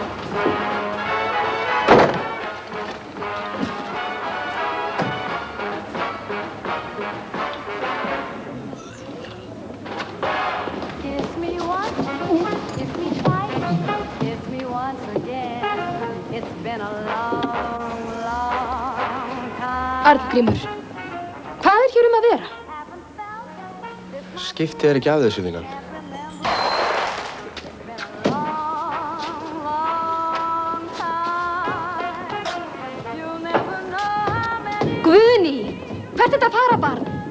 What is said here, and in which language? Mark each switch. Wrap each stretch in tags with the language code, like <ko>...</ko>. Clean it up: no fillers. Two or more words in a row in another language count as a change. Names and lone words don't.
<en>Kiss me once, kiss me twice, kiss me once again. It's been a long, long time.</en> <is>Arngrímur, hvað er hér að vera? Skiptið ekki af þessu, vinan. Guðný, hvert er þetta að fara, barn?</is>